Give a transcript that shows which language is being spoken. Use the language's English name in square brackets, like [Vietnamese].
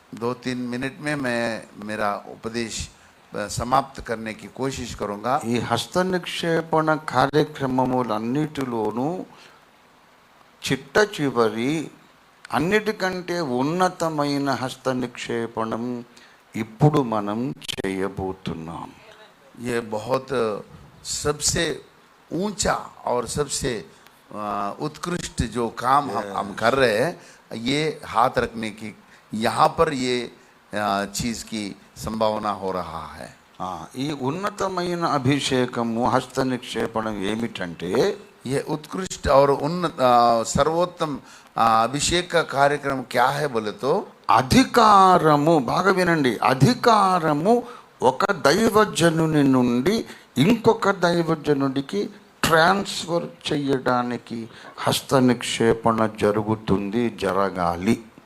[Hindi] 2-3 minute में मैं मेरा उपदेश समाप्त करने की कोशिश करूंगा। [Telugu] ఈ హస్త నిక్షేపణ కార్యక్రమములన్నిటిలోనూ చిట్ట చివరి అన్నిటికంటే ఉన్నతమైన హస్త నిక్షేపణం ఇప్పుడు మనం చేయబోతున్నాం. [Hindi] ये बहुत सबसे ऊंचा और सबसे उत्कृष्ट जो काम हम कर रहे हैं, ये हाथ रखने की, यहाँ पर ये चीज़ की संभावना हो रहा है। [Telugu] ఈ ఉన్నతమైన అభిషేకము హస్త నిక్షేపణం ఏమిటంటే, [Hindi] ये उत्कृष्ट और उन्नत सर्वोत्तम अभिषेक का कार्यक्रम क्या है बोले तो, [Telugu] అధికారము, బాగా వినండి, అధికారము ఒక దైవజనుని నుండి ఇంకొక దైవజనుడికి ట్రాన్స్ఫర్ చేయడానికి హస్త నిక్షేపణ జరుగుతుంది, జరగాలి.